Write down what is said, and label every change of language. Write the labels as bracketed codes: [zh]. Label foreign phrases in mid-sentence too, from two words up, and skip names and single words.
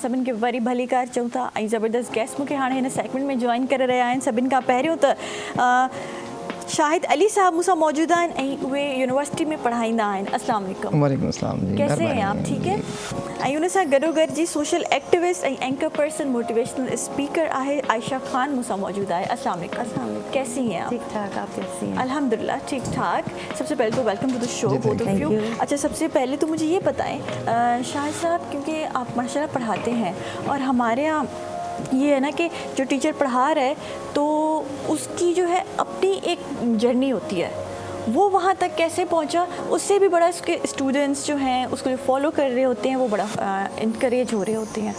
[sd] सभिनि खे वरी भली कार चऊं था। ऐं ज़बरदस्त गेस्ट मूंखे हाणे हिन सेगमेंट में जॉइन करे रहिया आहिनि। सभिनि खां पहिरियों त शाहिद अली साहब मूंसां मौजूद आहिनि ऐं उहे यूनिवर्सिटी में पढ़ाईंदा आहिनि। [ar] السلام عليكم. وعليكم السلام جی, [ur] کیسے ہیں آپ? मेहरबानी। ٹھیک ہے. [sd] ऐं उन सां गॾोगॾु जी [en] social activist [sd] ऐं [en] anchor person motivational speaker [sd] आहे आयशा खान मूंसां मौजूद आहे। [ar] السلام عليكم. [ur] کیسی ہیں آپ? ٹھیک ٹھاک، آپ کیسی ہیں? الحمدللہ ٹھیک ٹھاک۔ سب سے پہلے تو [en] welcome to the show [ur] जी, [en] both of thank यू। you. [ur] اچھا، سب سے پہلے تو مجھے یہ بتائیں شاہد صاحب، کیونکہ آپ ماشاءاللہ پڑھاتے ہیں اور ہمارے یہاں یہ ہے نا کہ جو ٹیچر پڑھا رہا ہے تو اس کی جو ہے اپنی ایک جرنی ہوتی ہے، وہ وہاں تک کیسے پہنچا، اس سے بھی بڑا اس کے سٹوڈنٹس جو ہیں اس کو جو فالو کر رہے ہوتے ہیں وہ بڑا انکریج ہو رہے ہوتے ہیں.